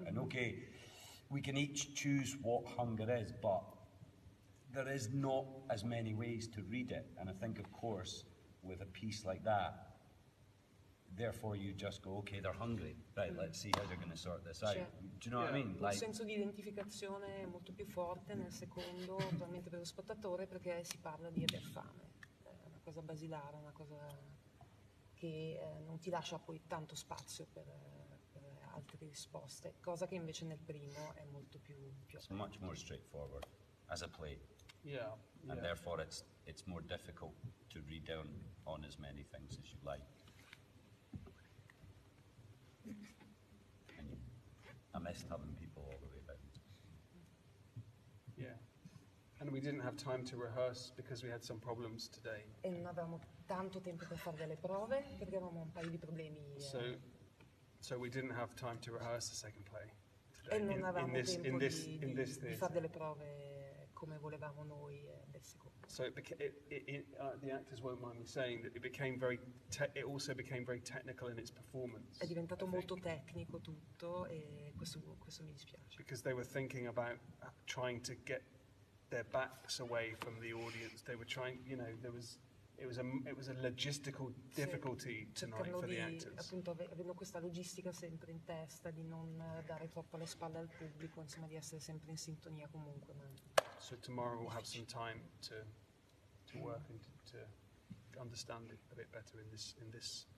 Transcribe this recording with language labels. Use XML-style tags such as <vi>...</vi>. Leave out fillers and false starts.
<en>And okay, we can each choose what hunger is, but there is not as many ways to read it. And I think, of course, with a piece like that, therefore you just go, okay, they're hungry, right, let's see how they're going to sort this out.</en> <it>Cioè,</it> <en>Do you know what I mean?</en> <it>Un senso di identificazione molto più forte nel secondo, probabilmente per lo spettatore, perché si parla di aver fame. È una cosa basilare, una cosa che non ti lascia poi tanto spazio per altre risposte, cosa che invece nel primo è molto più</it> <en>It's much more straightforward as a play. Yeah. And therefore it's more difficult to read down on as many things as you like. And I missed having people all the way down. Yeah. And we didn't have time to rehearse because we had some problems today.</en> <it>E non avevamo tanto tempo per fare delle prove perché avevamo un paio di problemi.</it> <en>So we didn't have time to rehearse the second play today</en> <it>E non avevamo tempo</it> <en>in this</en> <it>di fare delle prove come volevamo noi del secondo.</it> <en>So the actors won't mind me saying that it also became very technical in its performance.</en> <it>È diventato molto tecnico tutto e questo mi dispiace.</it> <en>Because they were thinking about trying to get their backs away from the audience. They were trying, it was a logistical difficulty tonight for the actors.</en> <it>Appunto, avendo questa logistica sempre in testa di non dare troppo le spalle al pubblico, insomma, di essere sempre in sintonia comunque.</it> <en>So tomorrow we'll have some time to work and to understand it a bit better in this.</en>